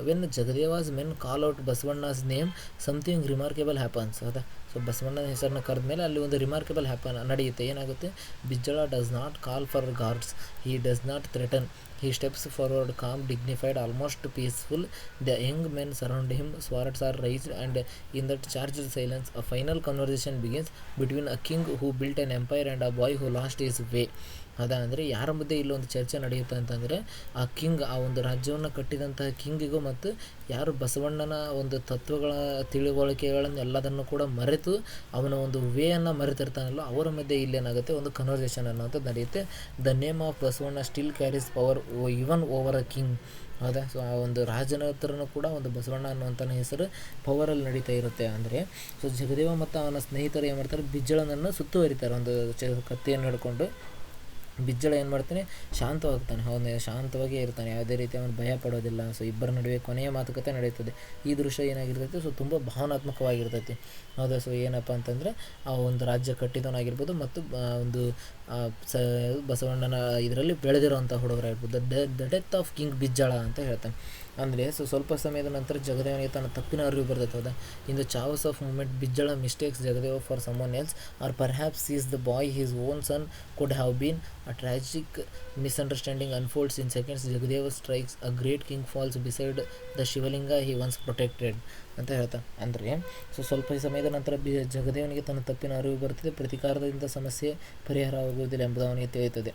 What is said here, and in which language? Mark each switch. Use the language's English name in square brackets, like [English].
[English] when Jagadeva's men call out Basavanna's name something remarkable happens, [Kannada] ಹೌದಾ. So ಬಸವಣ್ಣನ ಹೆಸರನ್ನ ಕರೆದ ಮೇಲೆ ಅಲ್ಲಿ ಒಂದು ರಿಮಾರ್ಕೆಬಲ್ ನಡೆಯುತ್ತೆ. ಏನಾಗುತ್ತೆ, [English] Bijjala does not call for guards, he does not threaten, he steps forward calm, dignified, almost peaceful. The young men surround him, swords are raised, and in that charged silence a final conversation begins between a king who built an empire and a boy who lost his way. [Kannada] ಅದ ಅಂದರೆ ಯಾರ ಮಧ್ಯೆ ಇಲ್ಲೊಂದು ಚರ್ಚೆ ನಡೆಯುತ್ತೆ ಅಂತಂದರೆ, ಆ king, ಆ ಒಂದು ರಾಜ್ಯವನ್ನು ಕಟ್ಟಿದಂತಹ ಕಿಂಗಿಗೂ ಮತ್ತು ಯಾರು ಬಸವಣ್ಣನ ಒಂದು ತತ್ವಗಳ ತಿಳುವಳಿಕೆಗಳನ್ನು ಎಲ್ಲದನ್ನು ಕೂಡ ಮರೆತು ಅವನ ಒಂದು ವೇಯನ್ನು ಮರೆತಿರ್ತಾನಲ್ಲ, ಅವರ ಮಧ್ಯೆ ಇಲ್ಲೇನಾಗುತ್ತೆ ಒಂದು ಕನ್ವರ್ಸೇಷನ್ ಅನ್ನೋಂಥದ್ದು ನಡೆಯುತ್ತೆ. [English] the name of Basavanna still carries power even over a king, [Kannada] ಹೌದಾ. ಸೊ ಆ ಒಂದು ರಾಜನ ಹತ್ರನೂ ಕೂಡ ಒಂದು ಬಸವಣ್ಣ ಅನ್ನುವಂಥ ಹೆಸರು ಪವರಲ್ಲಿ ನಡೀತಾ ಇರುತ್ತೆ. ಅಂದರೆ ಸೊ ಜಗದೇವ ಮತ್ತು ಅವನ ಸ್ನೇಹಿತರು ಏನು ಮಾಡ್ತಾರೆ, ಬಿಜ್ಜಳನನ್ನು ಸುತ್ತುವರಿತಾರೆ ಒಂದು ಕತ್ತಿಯನ್ನು ಹಿಡ್ಕೊಂಡು. ಬಿಜ್ಜಳ ಏನು ಮಾಡ್ತಾನೆ, ಶಾಂತವಾಗ್ತಾನೆ, ಅವನು ಶಾಂತವಾಗೇ ಇರ್ತಾನೆ, ಯಾವುದೇ ರೀತಿ ಅವನು ಭಯ ಪಡೋದಿಲ್ಲ. ಸೊ ಇಬ್ಬರ ನಡುವೆ ಕೊನೆಯ ಮಾತುಕತೆ ನಡೆಯುತ್ತದೆ. ಈ ದೃಶ್ಯ ಏನಾಗಿರ್ತೈತಿ, ಸೊ ತುಂಬ ಭಾವನಾತ್ಮಕವಾಗಿರ್ತೈತಿ, ಹೌದಾ. ಸೊ ಏನಪ್ಪ ಅಂತಂದರೆ, ಆ ಒಂದು ರಾಜ್ಯ ಕಟ್ಟಿದವನಾಗಿರ್ಬೋದು ಮತ್ತು ಒಂದು ಬಸವಣ್ಣನ ಇದರಲ್ಲಿ ಬೆಳೆದಿರೋವಂಥ ಹುಡುಗರಾಗಿರ್ಬೋದು. [English] the death of king Bijjala [Kannada] ಅಂತ ಹೇಳ್ತಾನೆ. ಅಂದರೆ ಸೊ ಸ್ವಲ್ಪ ಸಮಯದ ನಂತರ ಜಗದೇವನಿಗೆ ತನ್ನ ತಪ್ಪಿನ ಅರಿವು ಬರ್ತೈತೆ, ಹೌದಾ. [English] In the chaos of moment Bijjala mistakes Jagadeva for someone else, or perhaps is the boy his own son could have been. A tragic misunderstanding unfolds in seconds. Jagadeva strikes, a great king falls beside the Shivalinga he once protected [Kannada] ಅಂತ ಹೇಳ್ತಾನೆ. ಅಂದರೆ so ಸ್ವಲ್ಪ ಸಮಯದ ನಂತರ ಜಗದೇವನಿಗೆ ತನ್ನ ತಪ್ಪಿನ ಅರಿವು ಬರ್ತದೆ, ಪ್ರತಿಕಾರದಿಂದ ಸಮಸ್ಯೆ ಪರಿಹಾರ ಆಗುವುದಿಲ್ಲ ಎಂಬುದು ಅವನಿಗೆ ತಿಳಿಯುತ್ತದೆ.